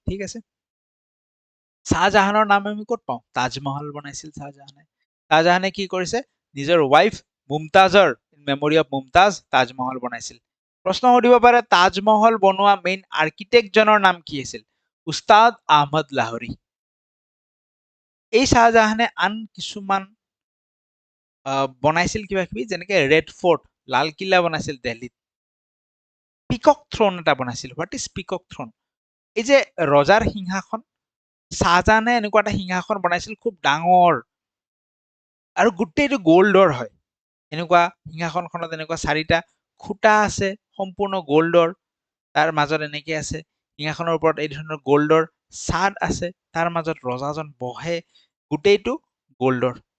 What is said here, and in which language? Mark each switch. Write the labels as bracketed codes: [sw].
[as] ঠিক আছে, শাহজাহানৰ নাম আমি ক'ত পাওঁ? তাজমহল বনাইছিল শাহজাহানে। শাহজাহানে কি কৰিছে? নিজৰ wife মুমতাজৰ memory of Mumtaz Taj Mahal বনাইছিল। প্ৰশ্ন সুধিব পাৰে তাজমহল বনোৱা মেইন আৰ্কিটেক্টজনৰ নাম কি আছিল? উস্তাদ আহমদ লাহোৰী। এই শাহজাহানে আন কিছুমান বনাইছিল কিবা কিবি, যেনেকে ৰেড ফৰ্ট, লাল কিল্লা বনাইছিল দিল্লীত। পিকক থ্ৰন এটা বনাইছিল। [en] What is peacock throne? [as] এই যে ৰজাৰ সিংহাসন, শাহজাহানে এনেকুৱা এটা সিংহাসন বনাইছিল খুব ডাঙৰ আৰু গোটেইটো গ'ল্ডৰ হয়। এনেকুৱা সিংহাসনখনত এনেকুৱা 4টা খুঁটা আছে সম্পূৰ্ণ গ'ল্ডৰ, তাৰ মাজত এনেকে আছে সিংহাসনৰ ওপৰত এই ধৰণৰ গ'ল্ডৰ ছাদ আছে, তাৰ মাজত ৰজাজন বহে, গোটেইটো গ'ল্ডৰ।